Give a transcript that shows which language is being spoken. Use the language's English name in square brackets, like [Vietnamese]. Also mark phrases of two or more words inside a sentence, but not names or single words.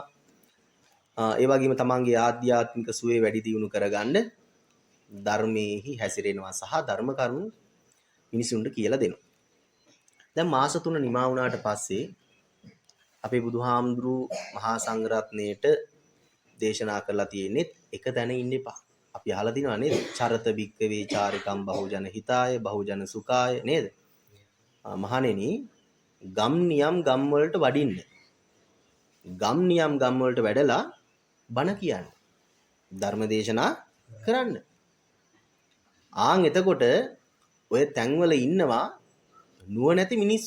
[Sinhala] ඒ වගේම තමන්ගේ ආධ්‍යාත්මික සුවේ වැඩි දියුණු කරගන්න ධර්මයේහි හැසිරෙනවා සහ ධර්ම කරුණු මිනිසුන්ට කියලා දෙනවා. දැන් මාස 3 නිමා වුණාට පස්සේ අපේ බුදුහාමුදුරුවෝ මහා සංඝරත්නයට දේශනා කරලා තියෙන්නේ එක තැන ඉන්න එපා. අපි අහලා දිනව නේද? [Pali] චරත බික්කවේ චාරිකම් බහුජන හිතාය බහුජන සුඛාය [Sinhala] නේද? මහණෙනි ගම් නියම් ගම් වලට වඩින්න. ගම් නියම් ගම් වලට වැඩලා බණ කියන්න. ධර්ම දේශනා කරන්න. ආන් එතකොට ඔය තැන්වල ඉන්නවා නුවණැති මිනිස්සු.